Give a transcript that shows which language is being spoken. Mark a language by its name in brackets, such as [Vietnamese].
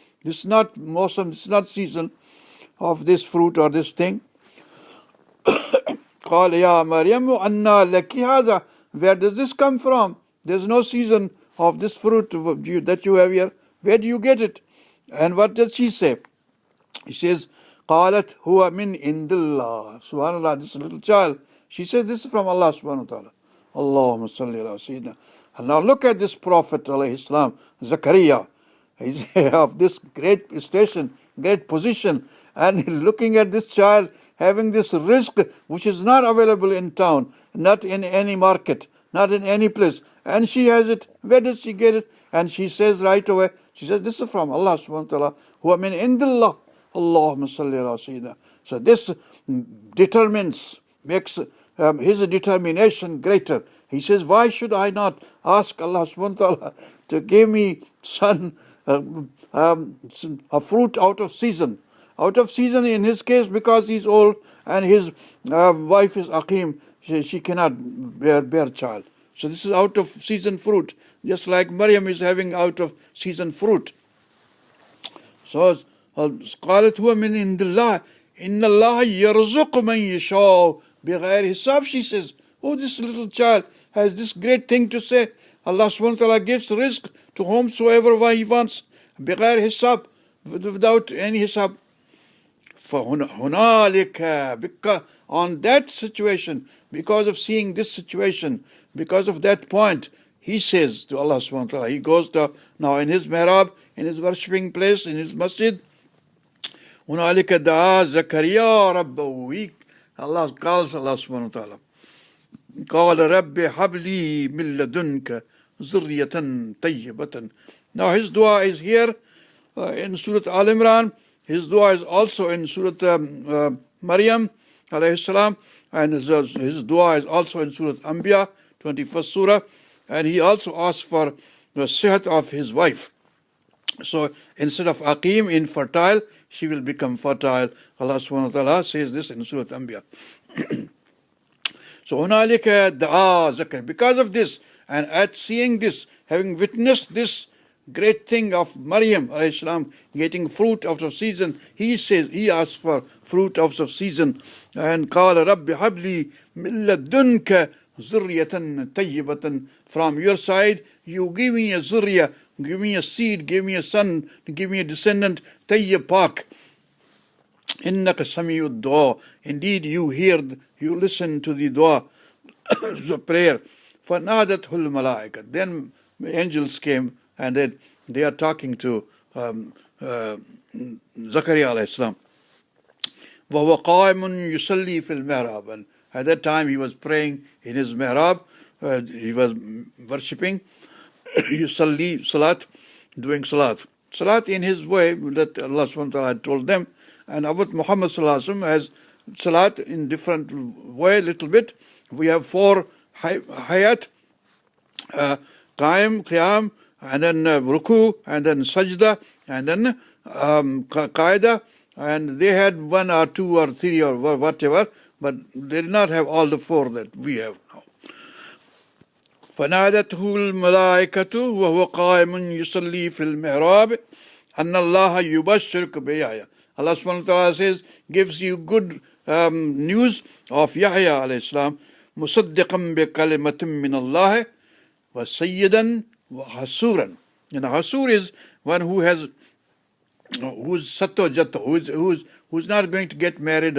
[English] This is not Mosam, this is not season of this fruit or this thing. [Arabic] قَالَ يَا مَرْيَمُ أَنَّا لَكِ هَذَا. [English] Where does this come from? There's no season of this fruit that you have here. Where do you get it? And what does she say? [Arabic] She says, قَالَتْ هُوَ مِنْ عِنْدِ اللَّهِ. [English] Subhanallah, this little child. She said, this is from Allah subhanahu wa ta'ala. Allahumma salli ala Sayyidina. And now look at this Prophet alayhi salam, Zakaria. He's of this great station, great position. And he's looking at this child having this risk which is not available in town, not in any market, not in any place. And she has it. Where does she get it? And she says right away, she says, this is from Allah subhanahu wa ta'ala. Huwa min indillah. Allahumma salli ala Sayyidina. So this determines, makes his determination greater. He says, why should I not ask Allah subhanahu wa ta'ala to give me son, a fruit out of season? Out of season in his case because he's old and his wife is Aqim. She cannot bear child. So this is out of season fruit. Just like Maryam is having out of season fruit. [Arabic] So قالت هو من عند الله إن الله يرزق من يشاء بغير حساب. [English] She says, oh, this little child has this great thing to say. Allah subhanahu wa ta'ala gives risk to whomsoever he wants. بغير حساب, without any hisab. فهنالك, because on that situation, because of seeing this situation, because of that point, he says to Allah subhanahu wa ta'ala, he goes to now in his mihrab, in his worshipping place, in his masjid. هنالك دعا زكريا ربه. Allah calls Allah subhanahu wa ta'ala. [Arabic] قال رب هب لي من لدنك ذرية طيبة. [English] Now his dua is here in Surah Aal Imraan. His dua is also in Surah Maryam alayhi salam, and his dua is also in Surah Anbiya, 21st Surah, and he also asks for the sihat of his wife. So instead of Aqim, infertile, she will become fertile. Allah subhanahu wa ta'ala says this in Surah Anbiya. [Arabic] So هنالك دعا زكريا. [English] Because of this, and at seeing this, having witnessed this great thing of Maryam alayhi salam getting fruit out of season, he says, he asks for fruit out of season. [Arabic] And قال رب هب لي من لدنك ذرية طيبة. [English] From your side, you give me a zurriya, give me a seed, give me a son, give me a descendant, tayyib pak. [Arabic] إنك سميع الدعاء. [English] Indeed, you listen to the dua, the prayer. [Arabic] فنادته الملائكة. [English] Then angels came and they are talking to Zakaria alayhi salam. [Arabic] وهو قائم يصلي في المحراب. [English] And at that time he was praying in his mihrab, he was worshipping. yusalli, salat, doing salat. Salat in his way that Allah subhanahu wa ta'ala had told them. And Abd Muhammad sallallahu alaihi wasallam has salat in different way, a little bit. We have 4 hayat, qaim, qiyam, and then ruku, and then sajda, and then qaida. And they had 1 or 2 or 3 or whatever, but they did not have all the 4 that we have now. [Arabic] فنادته الملائكة وهو قائم يصلي في المحراب أن الله يبشرك بيحيى. [English] Allah subhanahu wa ta'ala says, gives you good news of Yahya alayhi salam, مصدقا بكلمة من الله وسيدا وحسورا. And Hasur is one who has, who's sato jato, who's not going to get married.